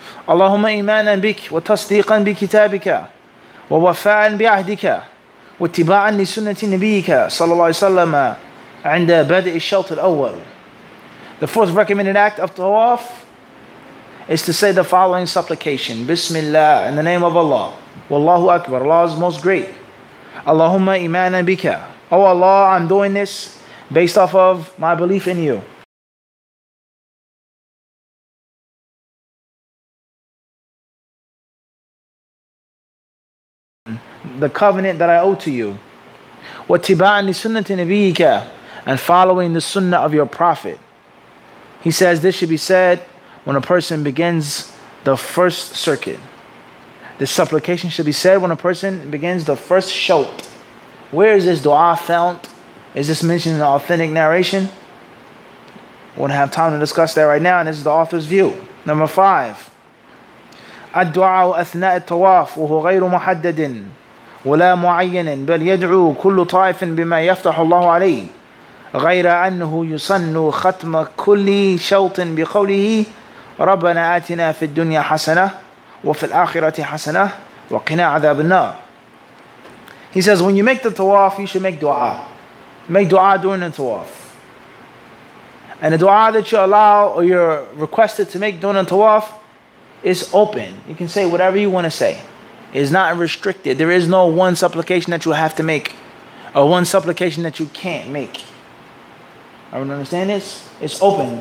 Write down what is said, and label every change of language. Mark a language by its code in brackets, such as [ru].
[ar] اللهم إيمانا بك وتصديقا بكتابك ووفاء بعهدك واتباعا لسنة نبيك صلى الله عليه وسلم عند بدء الشوط الأول. [en] The fourth recommended act of tawaf is to say the following supplication. Bismillah, in the name of Allah. Wallahu Akbar, Allah is most great. [ar] Allahumma imana bika. [en] Oh Allah, I'm doing this based off of my belief in you. The covenant that I owe to you. [ar] وَاتِّبَاعًا لِسُنَّةِ نَبِيِّكَ, [en] and following the sunnah of your prophet. He says this should be said when a person begins the first circuit. This supplication should be said when a person begins the first shawt. Where is this dua found? Is this mentioned in the authentic narration? We won't have time to discuss that right now, and this is the author's view. Number 5. [ar] الدعاء أثناء الطواف وهو غير محدد ولا معين بل يدعو كل طائف بما يفتح الله عليه غير أنه يسن ختم كل شوط بقوله ربنا آتنا في الدنيا حسنة وفي الآخرة حسنة وقنا عذاب النار. [en] He says when you make the tawaf, you should make dua. Make dua during the tawaf. And the dua that you allow or you're requested to make during the tawaf is open. You can say whatever you want to say. It's not restricted. There is no one supplication that you have to make or one supplication that you can't make. Everyone understand this? It's open.